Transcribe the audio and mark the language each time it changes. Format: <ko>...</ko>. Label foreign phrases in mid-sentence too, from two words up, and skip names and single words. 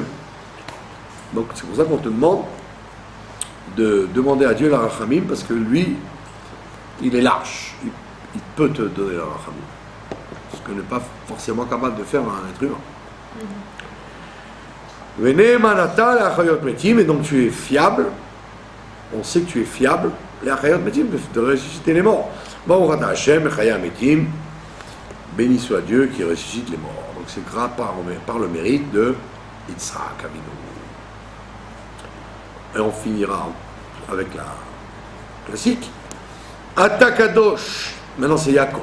<fr>Donc c'est pour ça qu'on te demande de demander à Dieu la rachamim parce que lui, il est large. Il peut te donner la rachamim. Ce que n'est pas forcément capable de faire un être humain. Et donc tu es fiable, on sait que tu es fiable, les</fr> <he>מחיה מתים,</he> <fr>de ressusciter les morts. Béni soit Dieu qui ressuscite les morts. Donc c'est grâce par le mérite de Yitzhak Avinu. Et on finira avec la classique.</fr> <he>אתה קדוש,</he> <fr>maintenant c'est Yaakov.</fr>